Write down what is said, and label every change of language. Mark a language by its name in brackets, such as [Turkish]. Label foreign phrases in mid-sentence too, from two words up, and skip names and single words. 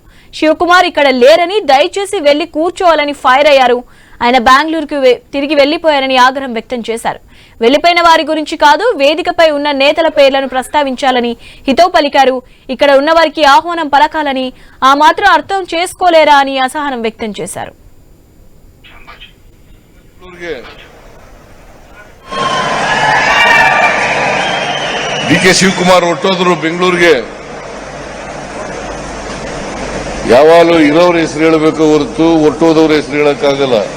[Telugu] శివకుమార్ ఇక్కడ లేరని, దయచేసి వెళ్లి కూర్చోవాలని ఫైర్ అయ్యారు. ఆయన బెంగళూరుకు తిరిగి వెళ్లిపోయారని ఆగ్రహం వ్యక్తం చేశారు. వెళ్లిపోయిన వారి గురించి కాదు, వేదికపై ఉన్న నేతల పేర్లను ప్రస్తావించాలని హితవు పలికారు. ఇక్కడ ఉన్న వారికి ఆహ్వానం పలకాలని ఆ మాత్రం అర్థం చేసుకోలేరా అని అసహనం వ్యక్తం చేశారు. [Kannada] ಡಿಕೆ ಶಿವಕುಮಾರ್ ಹೊರಟೋದ್ರು ಬೆಂಗಳೂರಿಗೆ. ಯಾವಾಗಲೂ ಇರೋರ ಹೆಸರು ಹೇಳಬೇಕು ಹೊರತು ಹೊರಟೋದವ್ರ ಹೆಸರು ಹೇಳಕ್ಕಾಗಲ್ಲ.